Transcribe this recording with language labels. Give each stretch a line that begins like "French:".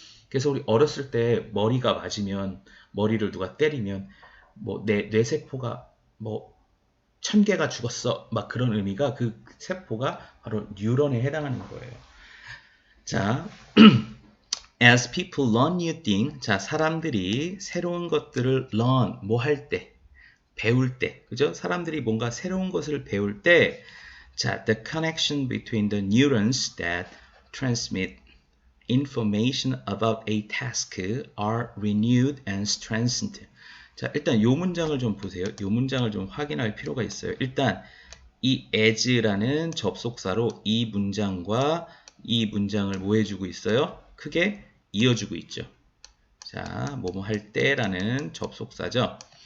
Korean: 그래서 우리 어렸을 때 머리가 맞으면, 머리를 누가 때리면 뭐 내 뇌세포가 뭐 1000개가 죽었어. 막 그런 의미가 그 세포가 바로 뉴런에 해당하는 거예요. 자,
English: as people learn new things,
Korean: 자, 사람들이 새로운 것들을 learn, 뭐 할 때, 배울 때, 그죠? 사람들이 뭔가 새로운 것을 배울 때, 자,
English: the connection between the neurons that transmit information about a task are renewed and strengthened.
Korean: 자, 일단 요 문장을 좀 보세요. 요 문장을 좀 확인할 필요가 있어요. 일단 이 as라는 접속사로 이 문장과 이 문장을 뭐 해주고 있어요? 크게 이어주고 있죠. 자, 뭐뭐 할 때라는 접속사죠.